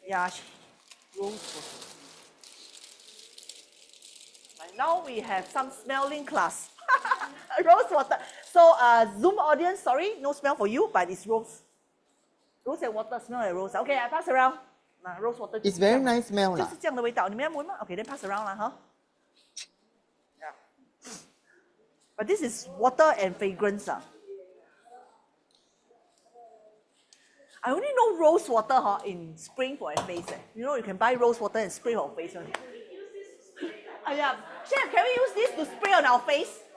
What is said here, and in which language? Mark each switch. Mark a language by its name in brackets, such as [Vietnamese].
[English] Yeah, rose. Right, now we have some smelling class. Rose water. So Zoom audience, sorry, no smell for you, but it's rose. Rose and water smell like rose. Okay, I pass around. Rose water. It's very nice smell [Chinese] 就 [English] lah. [Chinese] 是这样的味道，你们要闻吗 ？ [English] Okay, then pass around [Chinese] 啦，哈。 [English] Yeah. But this is water and fragrance. I only know rose water in spray for my face. You know, you can buy rose water and spray on face. Yeah. Chef, can we use this to spray on our face?